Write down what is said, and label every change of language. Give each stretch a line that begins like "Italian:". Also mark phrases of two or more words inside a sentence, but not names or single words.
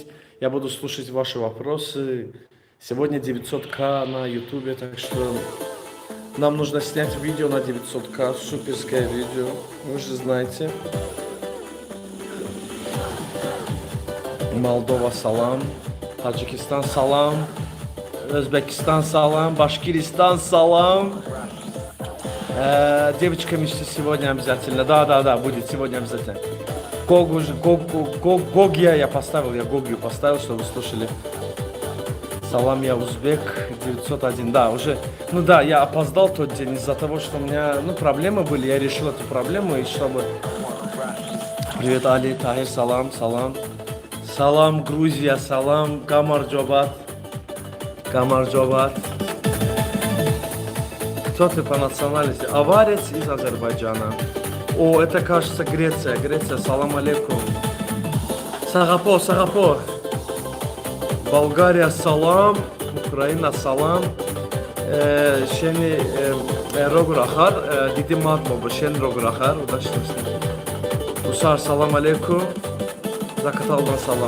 Russian: Я буду слушать ваши вопросы. Сегодня 900к на ютубе, так что нам нужно снять видео на 900к, суперское видео, вы же знаете. Молдова, салам. Таджикистан, салам. Узбекистан, салам. Башкиристан, салам. Девочка мечты сегодня обязательно. Да, будет сегодня обязательно. Гогия я поставил, Гогию поставил, чтобы вы слушали. Салам, я узбек, 901, да, уже, ну да, я опоздал тот день из-за того, что у меня, проблемы были, я решил эту проблему, и чтобы... Привет, Али, Тахир, салам. Салам, Грузия, салам, Камарджобат. Кто ты по национальности? Аварец из Азербайджана. О, это, кажется, Греция,
Arabic: سلام عليكم.
Russian: Сагапо. Болгария, салам. Украина, салам.
Georgian: შენი როგორ ხარ, დიდი მადლობა, შენ როგორ ხარ,
Russian: удачно. Усар,
Arabic: سلام عليكم.
Russian: Закаталдан, салам.